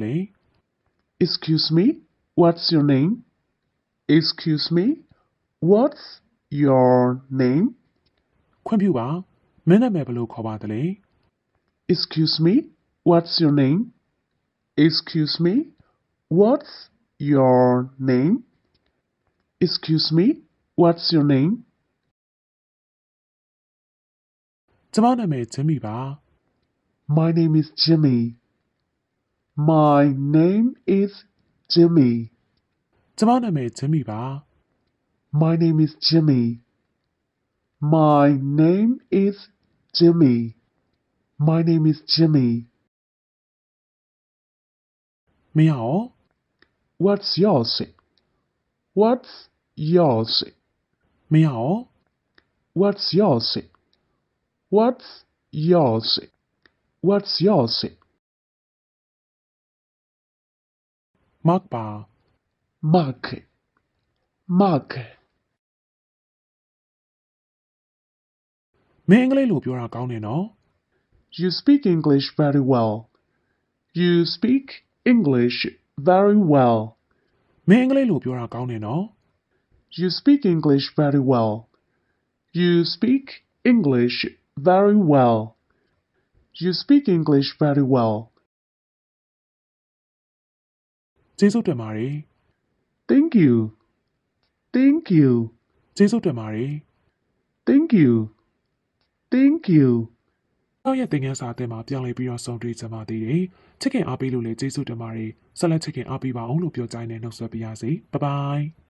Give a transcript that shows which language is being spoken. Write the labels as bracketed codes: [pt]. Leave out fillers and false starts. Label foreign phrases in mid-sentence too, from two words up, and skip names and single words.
[en] Excuse me, what's your name? Excuse me, what's your name? [my] ခွင့်ပြုပါမင်းနာမည်ဘယ်လိုခေါ်ပါသလဲ [en] Excuse me, what's your name? Excuse me, what's your name? Excuse me, what's your name? [my] ကျမနာမည်ဂျင်မီပါ [en] My name is Jimmy. My name is Jimmy. [my] ကျမနာမည်ဂျင်မီပါ [en] My name is Jimmy. My name is Jimmy. My name is Jimmy. [my] မင်းရော [en] What's yours? What's yours? [my] မင်းရော [en] What's yours? What's yours? What's yours? [my] Mark ပါ [en] Mark. Mark. [my] မင်းအင်္ဂလိပ်လိုပြောတာကောင်းတယ်နော် [en] You speak English very well. You speak English very well. [my] မင်းအင်္ဂလိပ်လိုပြောတာကောင်းတယ်နော် [en] You speak English very well. You speak English very well. You speak English very well. [my] ကျေးဇူးတင်ပါတယ် [en] Thank you. Thank you. [my] ကျေးဇူးတင်ပါတယ် [en] Thank you. Thank you. [my] နောက်ရက်သင်ခန်းစာအသစ်မှာပြောင်းလဲပြီးတော့ဆုံးတွေ့ကြပါသေးတယ်ချစ်ခင်အားပေးလို့လည်းကျေးဇူးတင်ပါတယ်ဆက်လက်ချစ်ခင်အားပေးပါအောင်လို့ပြောကြိုင်းနဲ့နှုတ်ဆက်ပါရစေဘိုင်ဘိုင်